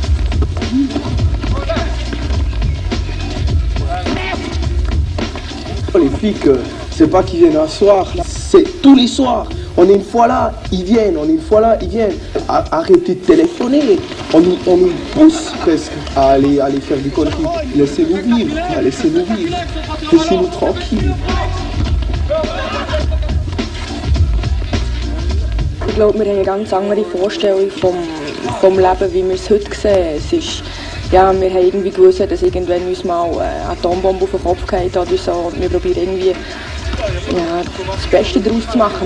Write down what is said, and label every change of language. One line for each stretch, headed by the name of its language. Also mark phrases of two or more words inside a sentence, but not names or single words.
French: Les flics, c'est pas qu'ils viennent un soir, c'est tous les soirs. On est une fois là, ils viennent, on est une fois là, ils viennent. Arrêtez de téléphoner, on nous pousse presque à aller faire des conneries. Laissez-nous vivre, laissez-nous tranquilles.
German: Ich glaube, wir haben eine ganz andere Vorstellung vom Leben, wie wir es heute sehen. Es ist, ja, wir haben irgendwie gewusst, dass irgendwann uns mal eine Atombombe auf den Kopf geht oder so. Und wir probieren irgendwie das Beste daraus zu machen.